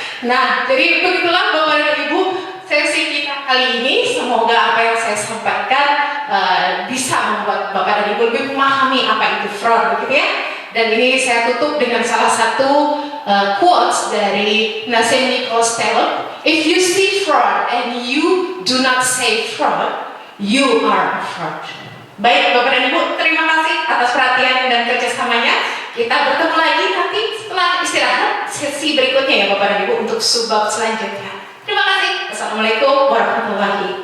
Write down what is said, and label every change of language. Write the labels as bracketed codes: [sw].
[id] Nah, jadi begitulah Bapak dan Ibu sesi kita kali ini. Semoga apa yang saya sampaikan bisa membuat Bapak dan Ibu lebih memahami apa itu fraud, gitu ya. Dan ini saya tutup dengan salah satu quotes dari Nassim Nicholas Taleb. [en] If you see fraud and you do not say fraud, you are a fraud. [id] Baik Bapak dan Ibu, terima kasih atas perhatian dan kerjasamanya. Kita bertemu lagi nanti setelah istirahat sesi berikutnya ya Bapak dan Ibu untuk subbab selanjutnya. Terima kasih. Assalamualaikum warahmatullahi